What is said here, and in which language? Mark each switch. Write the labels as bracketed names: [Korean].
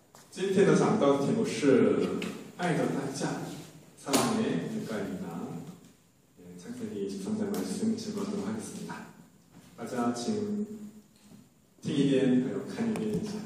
[Chinese] 今天的讲道题目是爱的代价. [Korean] 사랑의 대가입니다. 창세기 23장 말씀 읽어보도록 하겠습니다. [Chinese] 大家请听一遍还有看一遍。